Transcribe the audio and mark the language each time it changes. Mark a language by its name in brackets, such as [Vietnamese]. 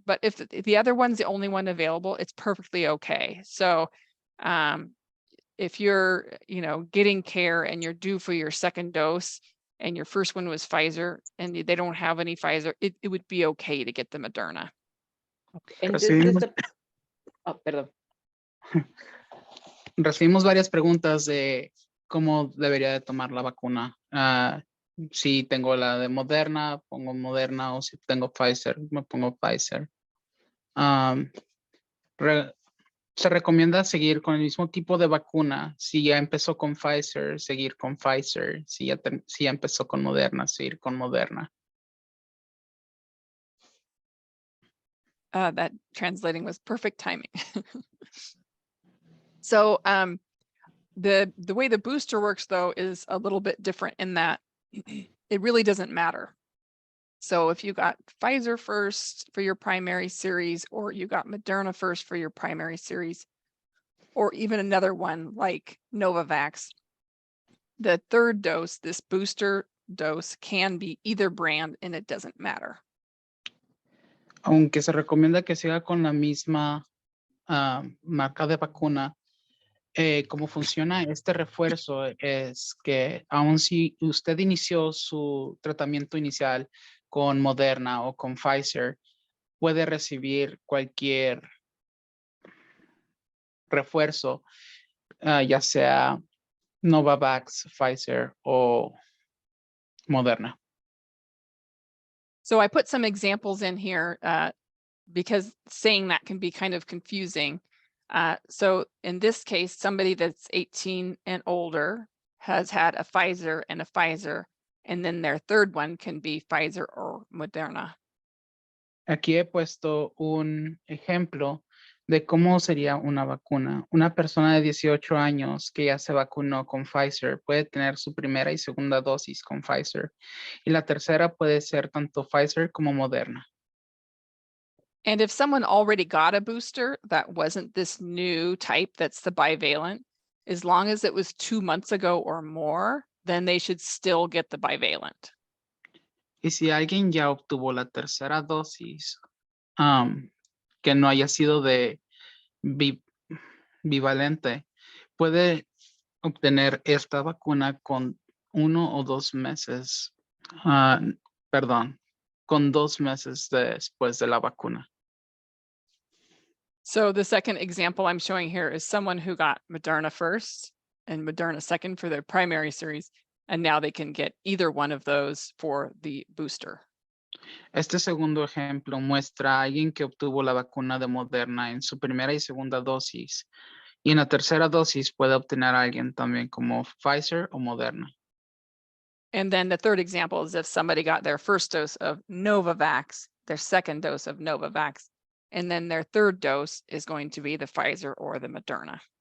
[English] But if the other one's the only one available, it's perfectly okay. So if you're, getting care and you're due for your second dose and your first one was Pfizer and they don't have any Pfizer, it would be okay to get the Moderna. Okay. And [Spanish] perdón. Recibimos varias preguntas de cómo debería de tomar la vacuna. Si tengo la de Moderna, pongo Moderna, o si tengo Pfizer, me pongo Pfizer. Se recomienda seguir con el mismo tipo de vacuna. Si ya empezó con Pfizer, seguir con Pfizer. Si ya empezó con Moderna, seguir con Moderna. [English] That translating was perfect timing. So the way the booster works, though, is a little bit different in that it really doesn't matter. So if you got Pfizer first for your primary series, or you got Moderna first for your primary series, or even another one like Novavax, the third dose, this booster dose, can be either brand and it doesn't matter. [Spanish] Aunque se recomienda que siga con la misma marca de vacuna, cómo funciona este refuerzo es que aun si usted inició su tratamiento inicial con Moderna o con Pfizer, puede recibir cualquier refuerzo, ya sea Novavax, Pfizer o Moderna. [English] So I put some examples in here because saying that can be kind of confusing. So in this case, somebody that's 18 and older has had a Pfizer, and then their third one can be Pfizer or Moderna. [Spanish] Aquí he puesto un ejemplo de cómo sería una vacuna. Una persona de 18 años que ya se vacunó con Pfizer puede tener su primera y segunda dosis con Pfizer. Y la tercera puede ser tanto Pfizer como Moderna. [English] And if someone already got a booster that wasn't this new type that's the bivalent, as long as it was 2 months ago or more, then they should still get the bivalent. [Spanish] Y si alguien ya obtuvo la tercera dosis, que no haya sido de bivalente, puede obtener esta vacuna con 1 o 2 meses, con 2 meses después de la vacuna. [English] So the second example I'm showing here is someone who got Moderna first and Moderna second for their primary series, and now they can get either one of those for the booster. [Spanish] Este segundo ejemplo muestra a alguien que obtuvo la vacuna de Moderna en su primera y segunda dosis. Y en la tercera dosis puede obtener a alguien también como Pfizer o Moderna. [English] And then the third example is if somebody got their first dose of Novavax, their second dose of Novavax, and then their third dose is going to be the Pfizer or the Moderna.